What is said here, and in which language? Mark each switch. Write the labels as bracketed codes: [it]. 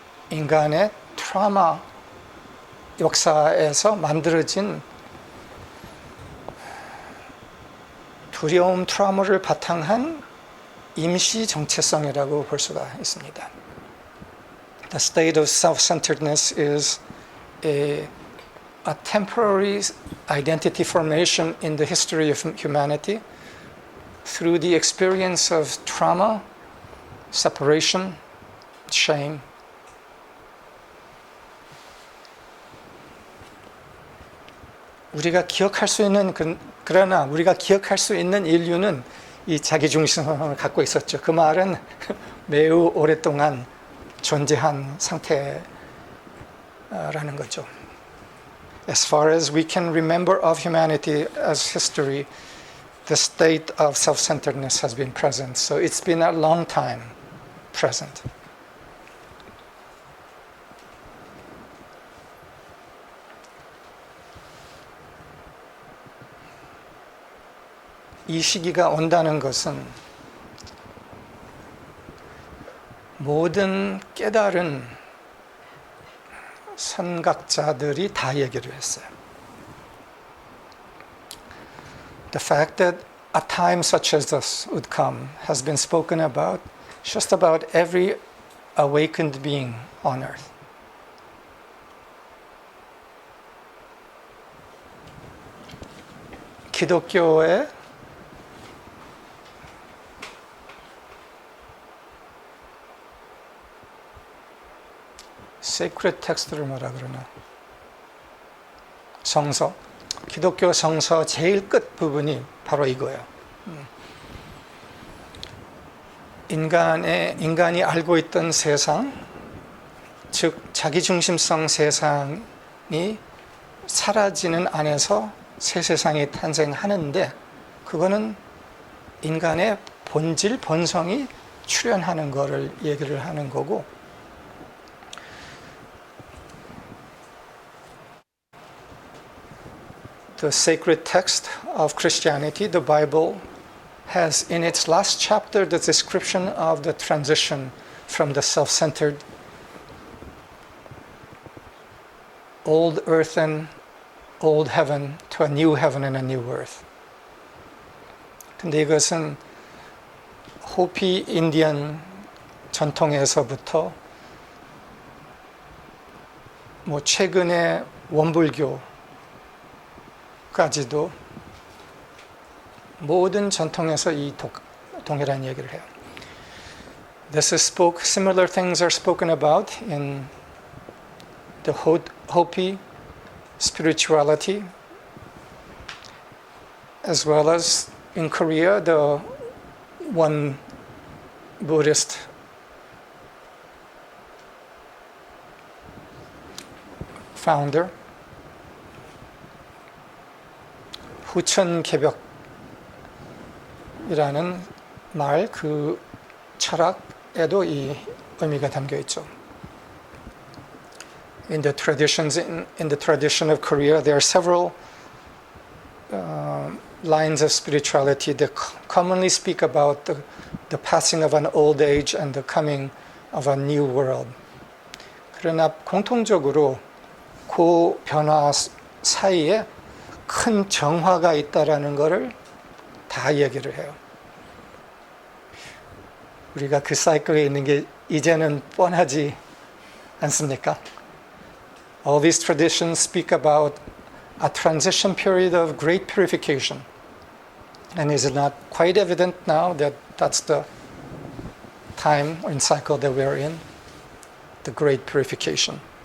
[ko] 인간의 트라우마 역사에서 만들어진 두려움, 트라우마를 바탕한 임시 정체성이라고 볼 수가 있습니다. [en] The state of self-centeredness is a temporary identity formation in the history of humanity through the experience of trauma, separation, shame. [ko] 우리가 기억할 수 있는 그러나 우리가 기억할 수 있는 인류는 이 자기중심성을 갖고 있었죠. 그 말은 매우 오랫동안 존재한 상태라는 거죠. [en] As far as we can remember of humanity as history, the state of self-centeredness has been present. So it's been a long time present. [ko] 이 시기가 온다는 것은 모든 깨달은 선각자들이 다 얘기를 했어요. [en] The fact that a time such as this would come has been spoken about just about every awakened being on earth. [ko] 기독교의 [en] sacred text [ko] 를 뭐라 그러나? 성서. 기독교 성서 제일 끝 부분이 바로 이거예요. 인간이 알고 있던 세상, 즉 자기중심성 세상이 사라지는 안에서 새 세상이 탄생하는데 그거는 인간의 본질, 본성이 출현하는 거를 얘기를 하는 거고 [en] The sacred text of Christianity, the Bible, has in its last chapter the description of the transition from the self-centered old earth and old heaven to a new heaven and a new earth. [ko] 근데 이것은 호피 인디언 전통에서부터 최근의 원불교까지도 모든 전통에서 이 동일한 얘기를 해요. [en] Similar things are spoken about in the Hopi spirituality, as well as in Korea, the one Buddhist [ko] founder, 후천개벽이라는 말, 그 철학에도 이 의미가 담겨 있죠. [en] In the tradition of Korea, there are several lines of spirituality that commonly speak about the passing of an old age and the coming of a new world. [ko] 그러나 공통적으로 그 변화 사이에 큰 정화가 있다라는 것을 다 얘기를 해요. 우리가 그 사이클에 있는 게 이제는 뻔하지 않습니까? [en] All these traditions speak about a transition period of great purification. And is it not quite evident now that that's the time and cycle that we're in? The great purification.